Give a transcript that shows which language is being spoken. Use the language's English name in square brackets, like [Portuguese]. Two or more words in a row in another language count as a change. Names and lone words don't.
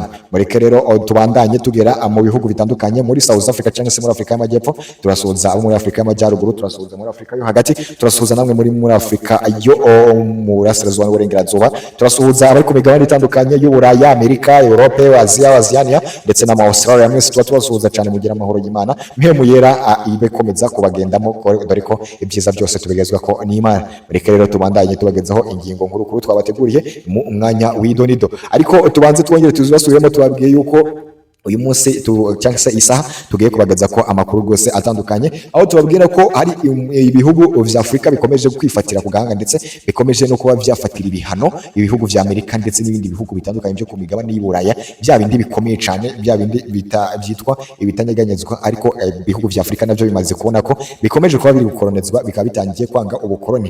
[Kinyarwanda] Mureke rero tubandanye tugera mu bihugu bitandukanye muri South Africa cyangwa se muri Afrika y'Amajyepfo, turasuhuza abo muri Afrika y'Amajyaruguru, turasuhuza muri Afrika yo hagati, turasuhuza namwe muri Afrika yo mu burasirazuba n'uburengerazuba, turasuhuza abari ku migabane itandukanye y'Uburaya, Amerika, Europe, Aziya, Oceania ndetse na Australia. Mwese tuba tubasuhuza cyane, mugira amahoro y'Imana mpemu yera ibekomeza kubagendamo, dore ko ibyiza byose tubigezwa ko n'Imana. Mureke rero tubandanye tubagezaho ingingo nkuru twabateguriye mu mwanya w'idonido, ariko tubanze twongere tuzibasubiremo tubabwiye yuko uyu munsi cyangwa se isaha tugiye kubageza ko amakuru rwose atandukanye, aho tubabwira ko hari ibihugu vya Afrika bikomeje kwifatira ku gahanga ndetse bikomeje no kuba vyafatira ibihano ibihugu vya Amerika ndetse n'ibindi bihugu bitandukanye byo ku migabane y'Uburaya, bya bindi bikomeye cyane, bya bindi byitwa ibitanyeganyezwa, ariko ibihugu vya Afrika navyo bimaze kubona ko bikomeje kuba biri gukoronezwa, bikaba bitangiye kwanga ubukoroni.